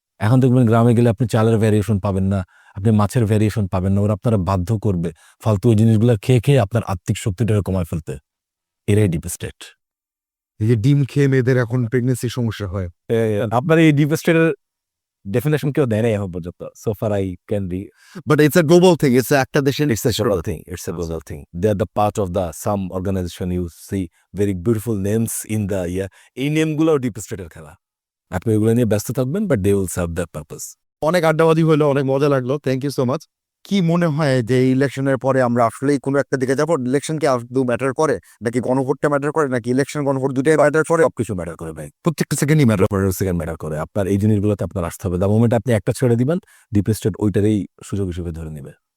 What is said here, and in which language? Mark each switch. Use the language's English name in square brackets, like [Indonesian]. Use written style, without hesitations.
[Bangla] এখন দেখবেন গ্রামে গেলে আপনি চালের ভ্যারিয়েশন পাবেন না, আপনি মাছের ভ্যারিয়েশন পাবেন না, ওরা আপনারা বাধ্য করবে ফালতু ওই জিনিসগুলো খেয়ে খেয়ে আপনার আর্থিক শক্তিটাকে কমায় ফেলতে। এরাই ডিপ স্টেট। এই যে ডিম খেয়ে মেয়েদের এখন প্রেগনেন্সি সমস্যা হয়। আপনার এই ডিপ স্টেটের ডেফিনেশন কেউ দেয় নাই এখন পর্যন্ত। [English] So far I can be, But it's a global thing. It's [Bangla] একটা দেশের [English] it's a global thing. It's a global thing. They are the part of the some organization. You see very beautiful names in the [Bangla] এই নেমগুলো deep স্টেটের খেলা। আপনি এগুলো নিয়ে ব্যস্ত থাকবেন, [English] but they will serve their purpose. [Bangla] অনেক আড্ডাবাজি হলো, অনেক মজা লাগলো। [English] Thank you so much. [Bangla] কি মনে হয় যে ইলেকশনের পরে আমরা আসলেই কোনো একটা দিকে যাবো? ইলেকশন কি আদৌ ম্যাটার করে, নাকি গণভোটটা ম্যাটার করে, নাকি ইলেকশন গণভোট দুটাই ম্যাটার করে? সবকিছু ম্যাটার করে ভাই, প্রত্যেকটা সেকেন্ডই সেকেন্ড ম্যাটার করে। আপনার এই জিনিসগুলোতে আপনার আসতে হবে। [English] the moment [Bangla] আপনি একটা ছেড়ে দিবেন, ডিপ স্টেট ওইটারই সুযোগ হিসেবে ধরে নেবে।